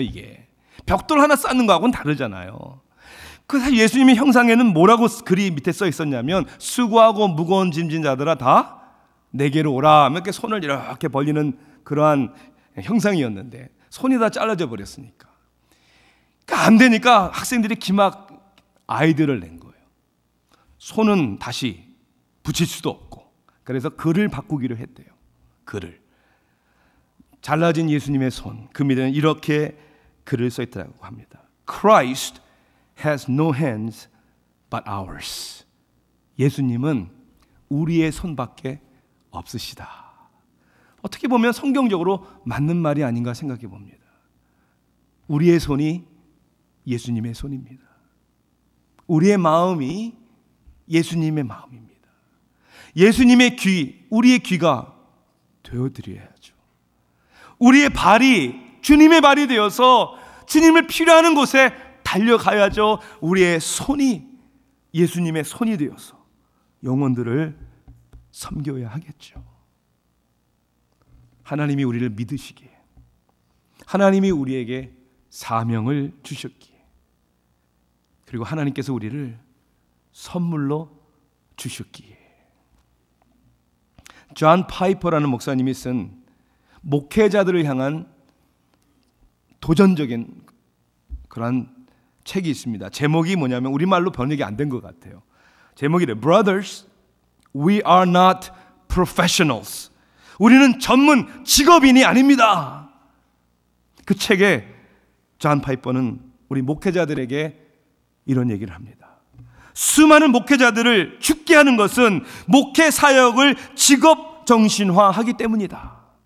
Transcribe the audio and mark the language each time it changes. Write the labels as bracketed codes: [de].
[ko] 이게 벽돌 하나 쌓는 거하고는 다르잖아요. 그 사실 예수님의 형상에는 뭐라고 글이 밑에 써 있었냐면, 수고하고 무거운 짐진 자들아 다 내게로 오라, 이렇게 손을 이렇게 벌리는 그러한 형상이었는데 손이 다 잘라져 버렸으니까, 그러니까 안 되니까 학생들이 기막 아이디어를 낸 거예요. 손은 다시 붙일 수도 없고, 그래서 글을 바꾸기로 했대요. 글을, 잘라진 예수님의 손, 그 밑에는 이렇게 글을 써 있다고 합니다. [en] Christ has no hands but ours. [ko] 예수님은 우리의 손밖에 없으시다. 어떻게 보면 성경적으로 맞는 말이 아닌가 생각해 봅니다. 우리의 손이 예수님의 손입니다. 우리의 마음이 예수님의 마음입니다. 예수님의 귀, 우리의 귀가 되어드려야죠. 우리의 발이 주님의 발이 되어서 주님을 필요하는 곳에 달려가야죠. 우리의 손이 예수님의 손이 되어서 영혼들을 섬겨야 하겠죠. 하나님이 우리를 믿으시기에, 하나님이 우리에게 사명을 주셨기에, 그리고 하나님께서 우리를 선물로 주셨기에. 존 파이퍼라는 목사님이 쓴 목회자들을 향한 도전적인 그런 책이 있습니다. 제목이 뭐냐면, 우리말로 번역이 안 된 것 같아요. 제목이래. [en] Brothers, we are not professionals. [ko] 우리는 전문 직업인이 아닙니다. 그 책에 존 파이퍼는 우리 목회자들에게 이런 얘기를 합니다. 수많은 목회자들을 죽게 하는 것은 목회 사역을 직업 정신화하기 때문이다.